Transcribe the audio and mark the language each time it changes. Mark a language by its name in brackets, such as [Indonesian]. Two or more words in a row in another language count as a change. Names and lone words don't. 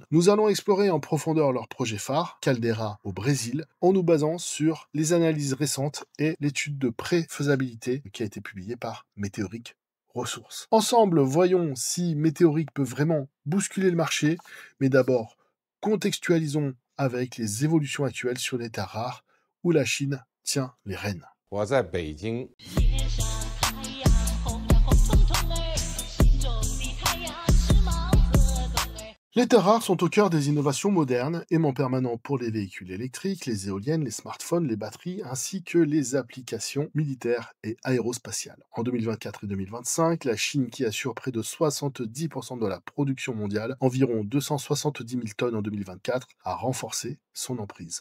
[French] Nous allons explorer en profondeur leur projet phare, Caldera au Brésil, en nous basant sur les analyses récentes et l'étude de pré-faisabilité qui a été publiée par Meteoric Ressources. Ensemble, voyons si Meteoric peut vraiment bousculer le marché, mais d'abord, contextualisons avec les évolutions actuelles sur les terres rares où la Chine tient les rênes. [Chinese] 我在北京。天上太阳红呀红彤彤哎，心中的太阳是毛泽东哎。 [French] Les terres rares sont au cœur des innovations modernes, aimant permanent pour les véhicules électriques, les éoliennes, les smartphones, les batteries, ainsi que les applications militaires et aérospatiales. En 2024 et 2025, la Chine, qui assure près de 70% de la production mondiale, environ 270 000 tonnes en 2024, a renforcé son emprise.